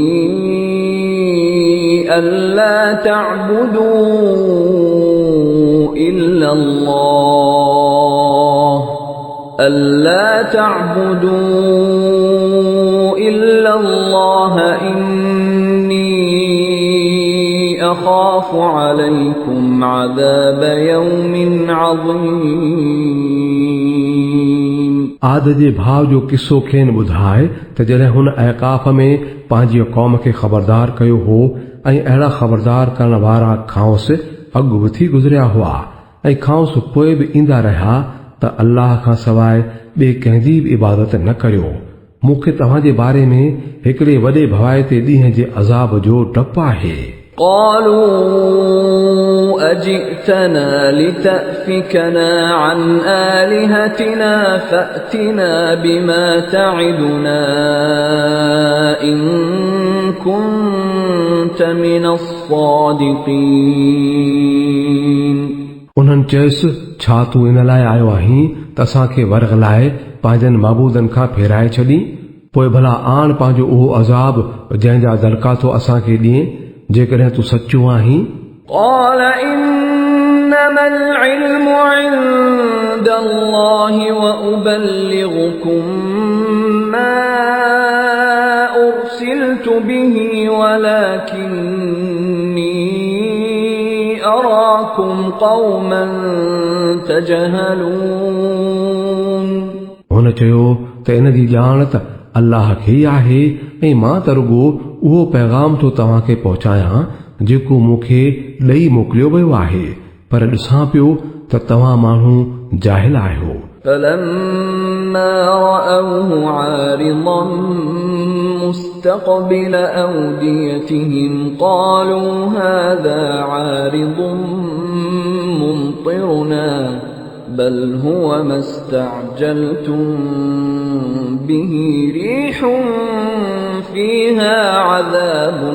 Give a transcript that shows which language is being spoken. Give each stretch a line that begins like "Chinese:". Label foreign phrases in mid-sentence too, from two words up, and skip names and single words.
Arabic: ألا تعبدوا إلا الله إني أخاف عليكم عذاب يوم عظيم।
Sindhi: आद जे भाउ जो किस्सो खेनि ॿुधाए त जॾहिं हुन ऐकाफ़ में पंहिंजी क़ौम खे ख़बरदार कयो हो ऐं अहिड़ा ख़बरदार करण वारा खांउस अॻु बि थी गुज़रिया हुआ ऐं खांउस पोइ बि ईंदा रहिया त अल्लाह खां सवाइ ॿिए कंहिंजी बि इबादत न करियो। मूंखे तव्हांजे बारे में हिकिड़े वॾे भवाइते ॾींहं जे अज़ाब जो डपु आहे।
Arabic: قالوا أجئتنا لتأفكنا عن آلهتنا فأتنا بما تعدنا إن كنت من الصادقين।
Sindhi: उन्हनि चयसि छा तूं इन लाइ आयो आहीं त असांखे वरगलाए पंहिंजनि माबूदनि खां फेराए छॾी पोइ भला आण पंहिंजो उहो अज़ाब जंहिंजा दड़का थो असांखे ॾिए जेकॾहिं तूं सचो आहीं।
Arabic: قال إنما العلم عند الله وأبلغكم ما أرسلت به ولكني أراكم قوما تجهلون।
Sindhi: हुन चयो त इन जी ॼाण त अल्लाह खे ई आहे ऐं मां त रुॻो उहो पैगाम थो तव्हांखे पहुचायां जेको मूंखे ॾेई मोकिलियो वियो आहे पर ॾिसां पियो त तव्हां माण्हू जाहिल आहियो।
Arabic: فلما رأوه عارضا مستقبل أوديتهم قالوا هذا عارض ممطرنا بل هو ما استعجلتم به ريح فيها عذاب